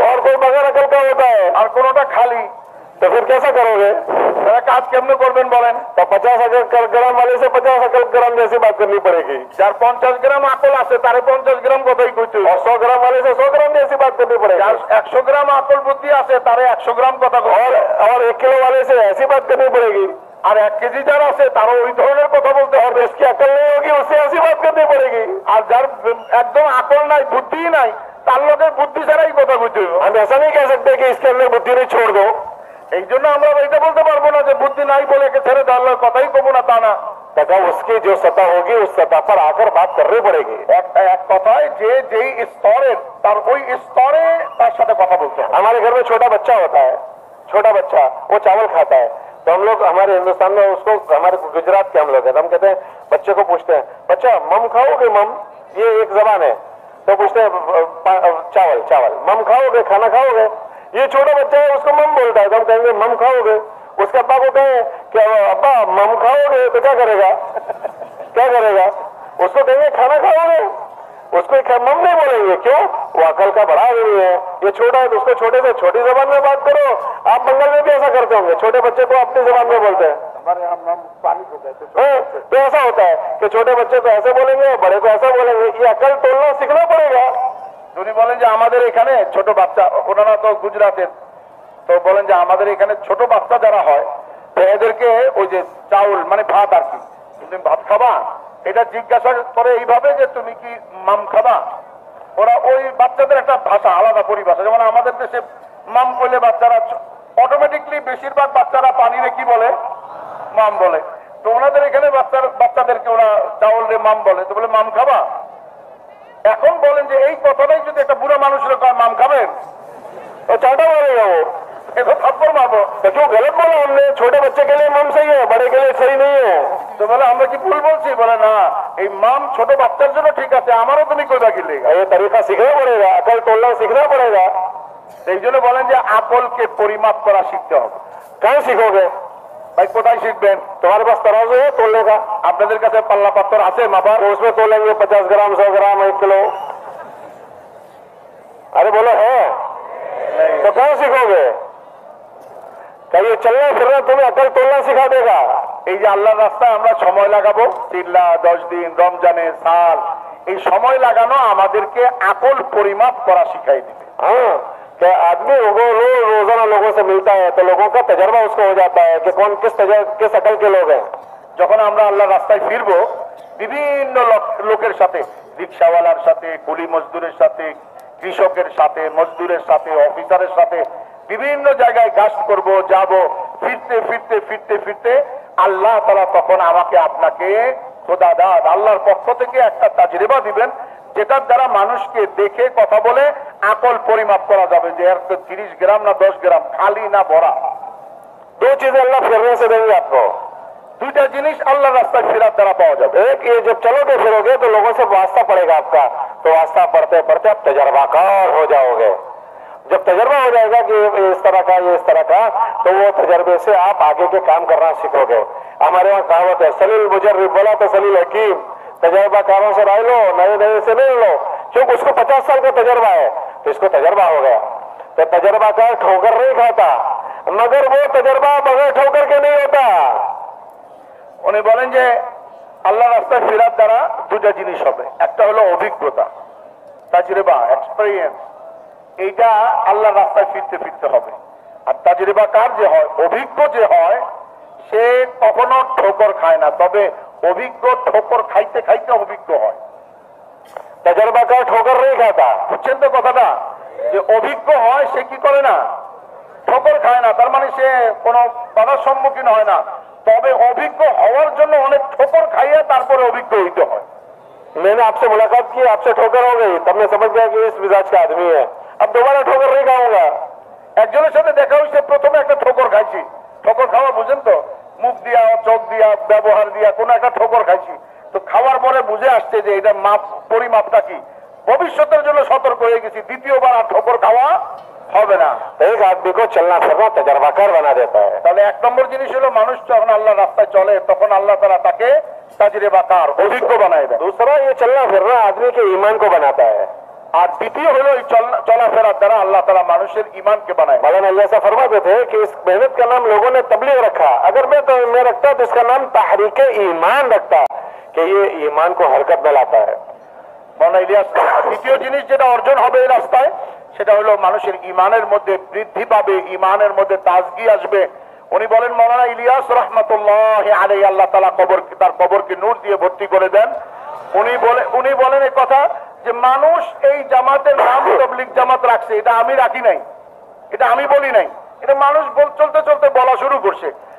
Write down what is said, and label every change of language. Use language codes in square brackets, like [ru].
[hi] और कोई बगैर अकल का होता है। [bn] আর কোনোটা খালি। [hi] तो फिर कैसा करोगे? [bn] তারা কাজ কেমনে করবেন বলেন? [hi] तो 50 अकल ग्राम वाले से 50 अकल ग्राम जैसी बात करनी पड़ेगी, [bn] যার 50 গ্রাম আকল আছে তারে 50 গ্রাম কথাই কইতে হবে। [hi] और 100 ग्राम वाले से 100 ग्राम जैसी बात करनी पड़ेगी, [bn] যার 100 গ্রাম আকল বুদ্ধি আছে তারে 100 গ্রাম কথা কইতে হবে। [hi] और 1 किलो वाले से ऐसी बात करनी पड़ेगी, [bn] আর 1 কেজি যার আছে তারও ওই ধরনের কথা বলতে [hi] और [bn] হবে। [hi] जिसकी अकल नहीं होगी उससे ऐसी बात करनी पड़ेगी। [bn] আর যার একদম আকল নাই, বুদ্ধি নাই, তার লোকের বুদ্ধি ছাড়াই কথা কইতে হবে। [hi] हम ऐसा नहीं कह सकते कि इसके अंदर बुद्धि नहीं छोड़ दो। [bn] এই জন্য আমরা এটা বলতে পারবো না যে বুদ্ধি নাই বলে একে ছেড়ে দেওয়ার কথাই কমু না, তা না। [hi] तथा उसकी जो सतह होगी उस सतह पर आकर बात करनी पड़ेगी। [bn] এক কথায় যে যেই স্তরে তার ওই স্তরে তার সাথে কথা বলতে হবে। [hi] हमारे घर में छोटा बच्चा होता है, छोटा बच्चा वो चावल खाता है, तो हम लोग हमारे हिंदुस्तान में उसको, हमारे गुजरात के हम लोग हैं, तो हम कहते हैं बच्चे को पूछते हैं, बच्चा मम खाओगे मम? ये एक जबान है, तो पूछते हैं चावल चावल, मम खाओगे, खाना खाओगे? ये छोटा बच्चा है उसको मम बोलता है, तो हम कहेंगे मम खाओगे। उसके अब्बा को कहें कि अब्बा मम खाओगे, तो क्या करेगा? क्या करेगा? उसको कहेंगे खाना खाओगे, उसको मम नहीं बोलेंगे। क्यों? वो अकल का बड़ा आदमी है, ये छोटा है, तो उसको छोटे से छोटी जबान में बात करो। आप बंगाल में भी ऐसा करते होंगे, छोटे बच्चे को अपनी जबान में बोलते हैं। हमारे यहाँ हम पानी को कहते हैं। तो ऐसा होता है कि छोटे बच्चे को ऐसे बोलेंगे, बड़े को ऐसा बोलेंगे। ये अकल तोलना सीखना पड़ेगा। [bn] উনি বলেন যে আমাদের এখানে ছোট বাচ্চা, ওনারা তো গুজরাটের, তো বলেন যে আমাদের এখানে ছোট বাচ্চা যারা হয় তো এদেরকে ওই যে চাউল মানে ভাত আর কি, তুমি ভাত খাবা, এটা জিজ্ঞাসা করে এইভাবে যে তুমি কি মাম খাবা। ওরা ওই বাচ্চাদের একটা ভাষা, আলাদা পরিভাষা। যেমন আমাদের দেশে মাম বলে বাচ্চারা অটোমেটিকলি বেশিরভাগ বাচ্চারা পানিরে কি বলে? মাম বলে। তো ওনাদের এখানে বাচ্চাদেরকে ওরা চাউল রে মাম বলে, তো বলে মাম খাবা। এখন বলেন যে এই কথাটাই যদি একটা বুড়ো মানুষের কয় মাম খাবেন, [hi] तो चाटा मारेगा वो, [bn] এটা থাপ্পড় মারবো। [hi] तो क्यों गलत बोला हमने? छोटे बच्चे के लिए मम सही है, बड़े के लिए सही नहीं है। [bn] তো বলে আমরা কি ভুল বলছি? বলে না, এই মাম ছোট বাচ্চার জন্য ঠিক আছে, আমারও তুমি কইবা কি লেগা। [hi] ये तरीका सीखना पड़ेगा, अकल तोलना सीखना पड़ेगा। [bn] এই জন্য বলেন যে আকলকে পরিমাপ করা শিখতে হবে। [hi] कहाँ सीखोगे? [bn] ভাই কোথায় শিখবেন? [hi] तुम्हारे पास तराजू है तोलने का? [bn] আপনাদের কাছে পাল্লা পাথর আছে মাপার? [hi] तो उसमें तोलेंगे 50 ग्राम 100 ग्राम 1 किलो। अरे बोलो है, तो कहाँ सीखोगे? क्या ये चलना फिरना तुम्हें अकल तोड़ना सिखा देगा? [bn] এই যে আল্লাহর রাস্তায় আমরা সময় লাগাবো 10 দিন, রমজানে সাল, এই সময় লাগানো আমাদেরকে আকল পরিমাপ করা শিখাই দিবে। [hi] हाँ, क्या आदमी रोजाना लोगों से मिलता है तो लोगों का तजर्बा उसको हो जाता है कि कौन किस अकल के लोग हैं। [bn] যখন আমরা আল্লাহর রাস্তায় ফিরবো বিভিন্ন লোকের সাথে, রিক্সাওয়ালার সাথে, কুলি মজদুরের সাথে, কৃষকের সাথে, মজদুরের সাথে, অফিসারের সাথে বিভিন্ন জায়গায় গাছ করব, যাব, ফিরতে ফিরতে ফিরতে ফিরতে আল্লাহ তাআলা তখন আমাকে আপনাকে খোদা দাদ আল্লাহর পক্ষ থেকে একটা তাজরিবা দিবেন, যেটার দ্বারা মানুষকে দেখে কথা বলে আকল পরিমাপ করা যাবে যে এর 30 গ্রাম না 10 গ্রাম, খালি না ভরা। [hi] दो चीजें अल्लाह फिरने से देंगे आपको। [bn] দুইটা জিনিস আল্লাহর রাস্তায় ফেরার দ্বারা পাওয়া যাবে। [hi] एक, ये जब चलोगे फिरोगे तो लोगों से वास्ता पड़ेगा आपका, तो वास्ता पढ़ते पढ़ते आप तजर्बाकार हो जाओगे। जब तजर्बा हो जाएगा कि ये इस तरह का, ये इस तरह का, तो वो तजर्बे से आप आगे के काम करना सीखोगे। हमारे यहाँ कहावत है, सलील मुजर्रिब बोला तो सलील हकीम। तजर्बाकारों से राय लो, नए नए से नहीं लो, क्योंकि उसको 50 साल का तजर्बा है, तो इसको तजर्बा हो गया। तो तजर्बाकार ठोकर नहीं खाता, मगर वो तजर्बा बगैर ठोकर के नहीं होता। [bn] উনি বলেন যে আল্লাহ রাস্তায় ফেরার দ্বারা দুটা জিনিস হবে, একটা হলো অভিজ্ঞতা, তাজরিবা, এক্সপেরিয়েন্স, এইটা আল্লাহ রাস্তায় ফিরতে ফিরতে হবে। আর তাজরিবাকার যে হয়, অভিজ্ঞ যে হয়, সে কখনো ঠোকর খায় না, তবে অভিজ্ঞ ঠোকর খাইতে খাইতে অভিজ্ঞ হয়। [hi] तजर्बाकार ठोकर नहीं खाता। [bn] বুঝছেন তো কথাটা? যে অভিজ্ঞ হয় সে কি করে না, ঠোকর খায় না, তার মানে সে কোনো বাধার সম্মুখীন হয় না। তবে অভিজ্ঞ হওয়ার জন্য অনেক ঠোকর খাইয়ে তারপরে অভিজ্ঞ হইতে হয়। [hi] मैंने आपसे मुलाकात की, आपसे ठोकर हो गई, तब मैं समझ गया कि इस मिजाज का आदमी है, अब दोबारा ठोकर नहीं खाऊंगा। [bn] একজনের সাথে দেখা হয়েছে, প্রথমে একটা ঠোকর খাইছি, ঠোকর খাওয়া বুঝেন তো, মুখ দিয়া, চোখ দিয়া, ব্যবহার দিয়া কোনো একটা ঠোকর খাইছি, তো খাওয়ার পরে বুঝে আসছে যে এটা মাপ, পরিমাপটা কি, ভবিষ্যতের জন্য সতর্ক হয়ে গেছি, দ্বিতীয়বার আর ঠোকর খাওয়া হবে না। [hi] एक आदमी को चलना फिरना तजर्बाकार बना देता है। [bn] তাহলে এক নম্বর জিনিস হলো মানুষ যখন আল্লাহ রাস্তায় চলে তখন আল্লাহ তাআলা তাকে তাজরিবাকার, অভিজ্ঞ বানায় দেয়। [hi] दूसरा, ये चलना फिरना आदमी के ईमान को बनाता है। [bn] আর দ্বিতীয় হলো এই চলাফেরার দ্বারা আল্লাহ তাআলা মানুষের ঈমানকে বানায়। [hi] मौलाना अल्लाह से फरमाते थे कि इस मेहनत का नाम लोगों ने तबलीग रखा, अगर मैं रखता तो इसका नाम तहरीक ईमान रखता, कि ये ईमान को हरकत में लाता है। [bn] মৌলানা ইলিয়াস, দ্বিতীয় জিনিস যেটা অর্জন হবে এই রাস্তায়, সেটা হলো মানুষের ঈমানের মধ্যে বৃদ্ধি পাবে, ঈমানের মধ্যে তাজগি আসবে। উনি বলেন, মৌলানা ইলিয়াস রাহমাতুল্লাহি আলাইহি, আল্লাহ তাআলা তার কবরকে নূর দিয়ে ভর্তি করে দেন। উনি বলেন এই কথা যে মানুষ এই জামাতের নাম তাবলীগ জামাত রাখছে, এটা আমি রাখি নাই, এটা আমি বলি নাই, এটা মানুষ চলতে চলতে বলা শুরু করছে।